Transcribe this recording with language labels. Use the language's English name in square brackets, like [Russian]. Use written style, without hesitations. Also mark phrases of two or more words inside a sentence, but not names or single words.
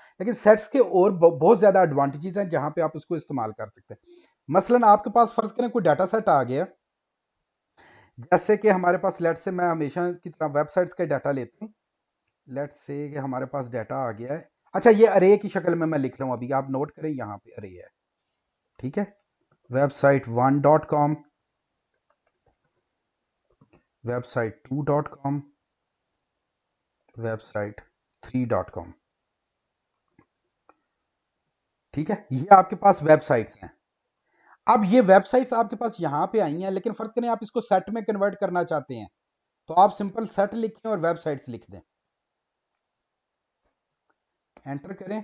[Hindi] लेकिन सेट्स के और बहुत ज़्यादा एडवांटेजेस हैं जहाँ पे आप उसको इस्तेमाल कर सकते हैं। मसलन आपके पास फर्ज करें कोई डाटा सेट आ गया, जैसे कि हमारे पास [English] let's say [Hindi] मैं हमेशा की तरह वेबसाइट्स का डाटा लेता हूँ। [English] let's say [Hindi] कि हमारे पास डाटा आ गया है। अच्छा, ये अरे की शक्ल में मैं लिख रहा हूँ, अभी आप नोट करें, यहाँ पे अरे है। ठीक है, website1.com, website2.com, website3.com। ठीक है, ये आपके पास वेबसाइट्स हैं। अब ये वेबसाइट्स आपके पास यहाँ पे आई हैं, लेकिन फर्ज करें आप इसको सेट में कन्वर्ट करना चाहते हैं, तो आप [English] simple set [Hindi] लिखें और वेबसाइट्स लिख दें, एंटर करें।